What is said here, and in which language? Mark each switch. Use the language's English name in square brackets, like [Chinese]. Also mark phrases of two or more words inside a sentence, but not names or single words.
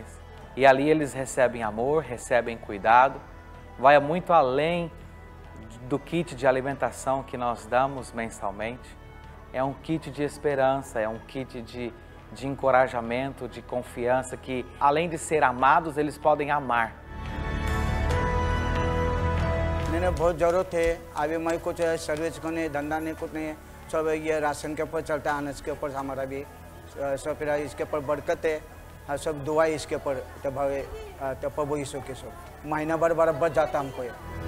[Portuguese] E ali eles recebem amor, recebem cuidado, vai muito além do kit de alimentação que nós damos mensalmente. É um kit de esperança, é um kit de encorajamento, de confiança, que além de ser amados, eles podem amar. [Hindi] मैंने बहुत ज़रूरत है अभी मैं कुछ सर्विस करने धंधा नहीं कुछ नहीं सब ये राशन के ऊपर चलता है अनाज के ऊपर हमारा भी सब फिर इसके ऊपर बरकत है सब दुआ इसके ऊपर तब प्रभु यीशु के सब महीना भर बराबर जाता हमको ये